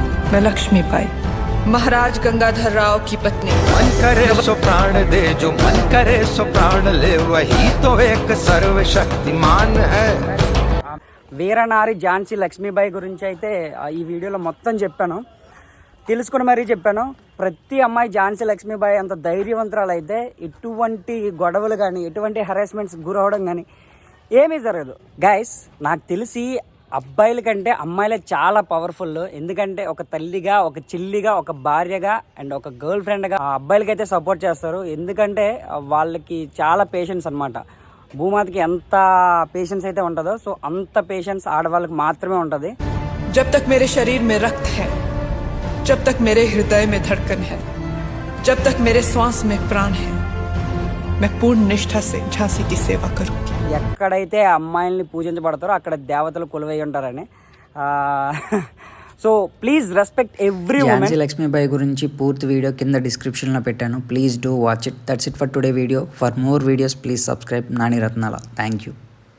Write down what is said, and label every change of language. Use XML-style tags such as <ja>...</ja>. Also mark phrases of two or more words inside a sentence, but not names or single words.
<hi>मैं लक्ष्मीबाई, महाराज गंगाधर राव की पत्नी। मन करे सो प्राण दे, जो मन करे सो प्राण ले, वही तो एक सर्वशक्तिमान है।</hi> <te>వీరనారి ఝాన్సీ లక్ష్మీబాయి గురించి అయితే ఈ వీడియోలో మొత్తం చెప్పాను, తెలుసుకుని మరీ చెప్పాను. ప్రతి అమ్మాయి ఝాన్సీ లక్ష్మీబాయి అంత ధైర్యవంతురాలు అయితే ఎటువంటి గొడవలు కానీ ఎటువంటి హెరాస్మెంట్స్ గురవడం కానీ ఏమీ జరగదు. గైస్, నాకు తెలిసి అబ్బాయిల కంటే అమ్మాయిలే చాలా పవర్ఫుల్. ఎందుకంటే ఒక తల్లిగా, ఒక చెల్లిగా, ఒక భార్యగా అండ్ ఒక</te> <en>girl friendగా</en> <te>అబ్బాయిలకైతే సపోర్ట్ చేస్తారు. ఎందుకంటే వాళ్ళకి చాలా పేషెన్స్ అనమాట. భూమాతకి ఎంత పేషెన్స్ అయితే ఉంటుందో సో అంత పేషెన్స్ ఆడవాళ్ళకి మాత్రమే ఉంటుంది.</te> <hi>जब तक मेरे शरीर में रक्त है, जब तक मेरे हृदय में धड़कन है, जब तक मेरे श्वास में प्राण है, मैं पूर्ण निष्ठा से झांसी की सेवा करूंगी.</hi> <te>ఎక్కడైతే అమ్మాయిల్ని పూజించబడతారో అక్కడ దేవతలు కొలువై ఉంటారని.</te> <en>So please respect every woman.</en> <te>ఝాన్సీ లక్ష్మీబాయి గురించి పూర్తి వీడియో కింద డిస్క్రిప్షన్లో పెట్టాను.</te> <en>Please do watch it. That's it for today video. For more videos please subscribe Nani Ratnala. Thank you.</en>